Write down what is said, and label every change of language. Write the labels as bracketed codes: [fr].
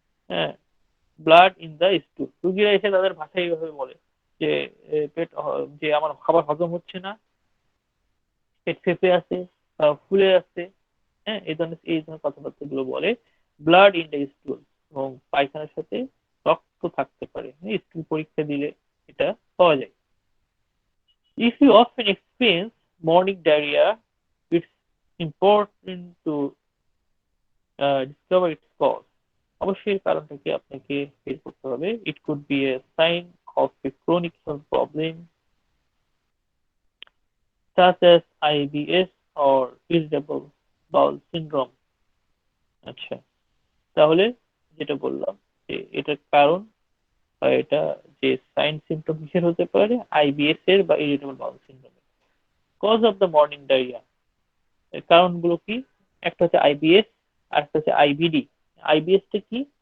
[bn] হ্যাঁ, [en] blood in the stool, [bn] রুগীরা এসে তাদের ভাষায় এইভাবে বলে যে পেট, যে আমার খাবার হজম হচ্ছে না, পেট ফেপে আছে, ফুলে আছে। হ্যাঁ, এই ধরনের কথাবার্তা গুলো বলে। [en] blood in the stool, [bn] এবং পায়খানার সাথে রক্ত থাকতে পারে, স্টুল পরীক্ষা দিলে এটা পাওয়া যায়। [en] If you often experience morning diarrhea, it's important to discover its cause. [bn] অবশ্যই কারণটাকে আপনাকে বের করতে হবে। [en] It could be a sign of a chronic health problem such as IBS or irritable bowel syndrome. [bn] আচ্ছা, তাহলে যেটা বললাম যে এটার কারণ বা এটা যে সাইন সিমটম কিসের হতে পারে, আইবিএস এর বা irritable bowel সিনড্রোমের। [en] cause of the morning diarrhoea, [bn] এর কারণগুলো কি? একটা হচ্ছে আইবিএস আর একটা হচ্ছে আইবিডি। আইবিএস টা কি?